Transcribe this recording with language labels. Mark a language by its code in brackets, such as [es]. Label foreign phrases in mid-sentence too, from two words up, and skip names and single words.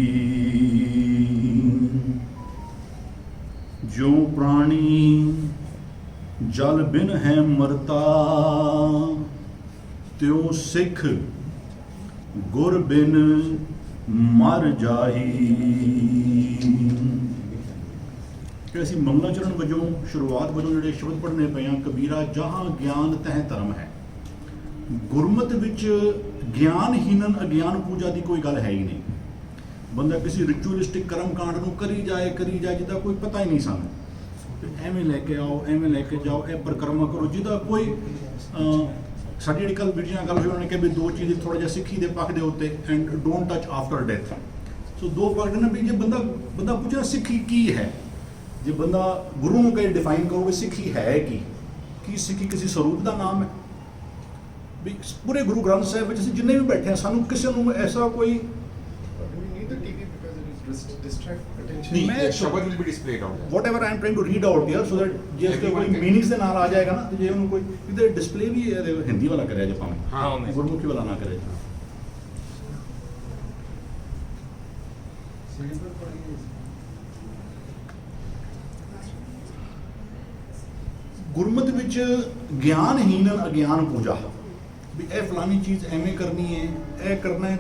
[hi] जो प्राणी जल बिन है मरता, त्यों सिख गुर बिन मर जाही। [pa] कि ਅਸੀਂ ਮੰਗਲਾਚਰਨ ਵਜੋਂ ਸ਼ੁਰੂਆਤ ਵਜੋਂ ਜਿਹੜੇ ਸ਼ਬਦ ਪੜ੍ਹਨੇ ਪਏ ਆ, ਕਬੀਰਾ ਜਹਾਂ ਗਿਆਨ ਤਹਿ ਧਰਮ ਹੈ। ਗੁਰਮਤਿ ਵਿੱਚ ਗਿਆਨਹੀਨਨ ਅਗਿਆਨ ਪੂਜਾ ਦੀ ਕੋਈ ਗੱਲ ਹੈ ਹੀ ਨਹੀਂ। ਬੰਦਾ ਕਿਸੇ ਰਿਚੁਅਲਿਸਟਿਕ ਕਰਮ ਕਾਂਡ ਨੂੰ ਕਰੀ ਜਾਏ ਜਿਹਦਾ ਕੋਈ ਪਤਾ ਹੀ ਨਹੀਂ ਸਾਨੂੰ। ਐਵੇਂ ਲੈ ਕੇ ਆਓ, ਐਵੇਂ ਲੈ ਕੇ ਜਾਓ, ਇਹ ਪਰਿਕਰਮਾ ਕਰੋ ਜਿਹਦਾ ਕੋਈ ਸਾਡੀ ਜਿਹੜੀ ਕੱਲ੍ਹ ਵੀਡੀਓ ਨਾਲ ਗੱਲ ਹੋਈ, ਉਹਨਾਂ ਨੇ ਕਿਹਾ ਵੀ ਦੋ ਚੀਜ਼ ਥੋੜ੍ਹਾ ਜਿਹਾ ਸਿੱਖੀ ਦੇ ਪੱਖ ਦੇ ਉੱਤੇ, [en] and don't touch after death. [pa] ਸੋ ਦੋ ਪੱਖ ਨੇ ਵੀ ਜੇ ਬੰਦਾ ਪੁੱਛਣਾ ਸਿੱਖੀ ਕੀ ਹੈ, ਜੇ ਬੰਦਾ ਗੁਰੂ ਨੂੰ ਕਹੇ ਡਿਫਾਈਨ ਕਰੋ ਵੀ ਸਿੱਖੀ ਹੈ ਕੀ ਸਿੱਖੀ ਕਿਸੇ ਸਰੂਪ ਦਾ ਨਾਮ ਹੈ। ਵੀ ਪੂਰੇ ਗੁਰੂ ਗ੍ਰੰਥ ਸਾਹਿਬ ਵਿੱਚ ਅਸੀਂ ਜਿੰਨੇ ਵੀ ਬੈਠੇ ਹਾਂ, ਸਾਨੂੰ ਕਿਸੇ ਨੂੰ ਐਸਾ ਕੋਈ [en] whatever I am trying to read out here, so that [pa] ਜੇ ਇਸ ਕੋਈ ਮੀਨਿੰਗਸ ਦੇ ਨਾਲ ਆ ਜਾਏਗਾ ਨਾ, ਤੇ ਜੇ ਉਹਨੂੰ ਕੋਈ ਇਹਦੇ ਡਿਸਪਲੇ ਵੀ ਹਿੰਦੀ ਵਾਲਾ ਕਰਿਆ ਜੇ ਭਾਵੇਂ, ਗੁਰਮੁਖੀ ਵਾਲਾ ਨਾ ਕਰੇ। ਗੁਰਮਤਿ ਵਿੱਚ ਗਿਆਨਹੀਨਨ ਅਗਿਆਨ ਪੂਜਾ, ਵੀ ਇਹ ਫਲਾਨੀ ਚੀਜ਼ ਐਵੇਂ ਕਰਨੀ ਹੈ, ਇਹ ਕਰਨਾ ਹੈ।